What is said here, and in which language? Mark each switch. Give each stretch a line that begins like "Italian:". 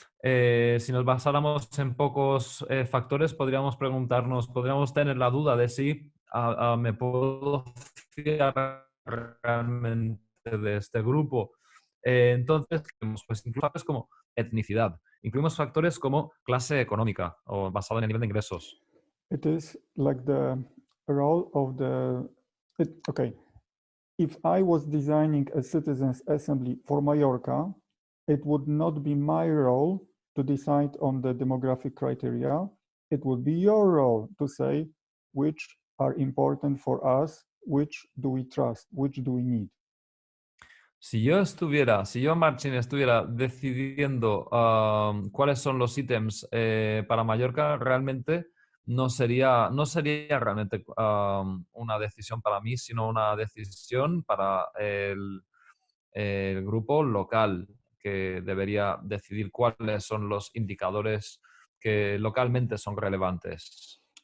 Spanish: Si nos basáramos en pocos factores, podríamos tener la duda de si me puedo fiar realmente de este grupo. Entonces, pues incluso factores como etnicidad. Incluimos factores como clase económica o basado en el nivel de ingresos.
English: It is like the role of okay. If I was designing a citizens' assembly for Mallorca, it would not be my role to decide on the demographic criteria. It would be your role to say which are important for us, which do we trust, which do we need.
Spanish: Si yo, Marcin, estuviera decidiendo cuáles son los ítems para Mallorca, realmente no sería realmente una decisión para mí, sino una decisión para el grupo local, que debería decidir cuáles son los indicadores que localmente son relevantes.